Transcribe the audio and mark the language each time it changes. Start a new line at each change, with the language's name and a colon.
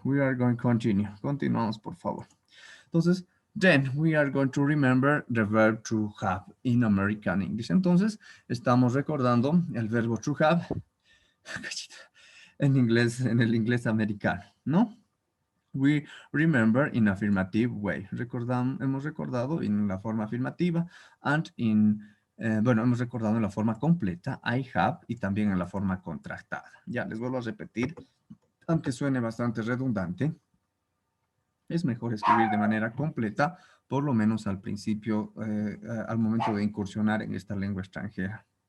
English: We are going to continue.
Spanish: Continuamos, por favor. Entonces,
English: then we are going to remember the verb to have in American English.
Spanish: Entonces, estamos recordando el verbo to have en inglés, en el inglés americano, ¿no?
English: We remember in affirmative way.
Spanish: Hemos recordado en la forma afirmativa and bueno, hemos recordado en la forma completa, I have, y también en la forma contractada. Ya, les vuelvo a repetir, aunque suene bastante redundante, es mejor escribir de manera completa, por lo menos al principio, al momento de incursionar en esta lengua extranjera.